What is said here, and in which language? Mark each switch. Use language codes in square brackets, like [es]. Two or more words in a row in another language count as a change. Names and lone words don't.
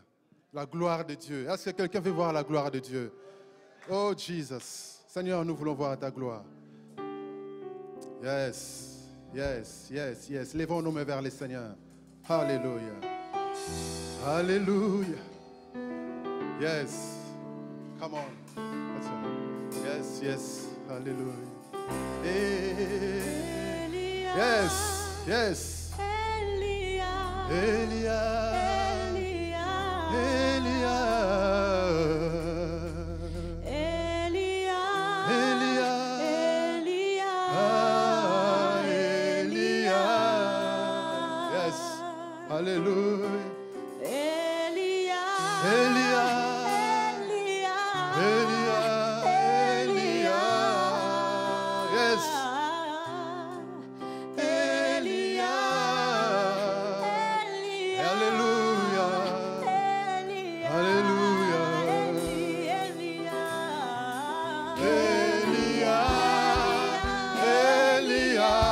[fr] La gloire de Dieu. Est-ce que quelqu'un veut voir la gloire de Dieu? Oh Jesus. Seigneur, nous voulons voir ta gloire. [en] Yes, yes, yes, yes. [fr] Levons nos mains vers le Seigneur. Alléluia. Alléluia. [en] Yes. Come on. Yes, yes. Alléluia. Yes, yes. Elia. Elia. Alléluia. Elia. Elia. Elia. Elia. Yes. Elia. [fr] Alléluia. Alléluia. Elia. Elia.